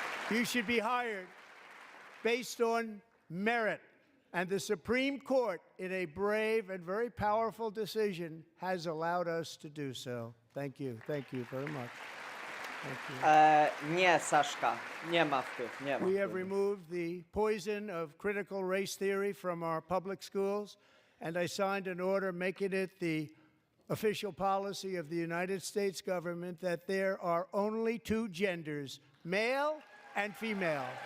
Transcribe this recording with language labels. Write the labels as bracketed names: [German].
[English] You should be hired based on merit. And the Supreme Court, in a brave and very powerful decision, has allowed us to do so. Thank you. Thank you very much. Thank you. [Polish] Nie, Saszka, nie ma wpływ, nie ma [English] We have [Polish] wpływu. [English] removed the poison of critical race theory from our public schools, and I signed an order making it the official policy of the United States government that there are only two genders, male and female.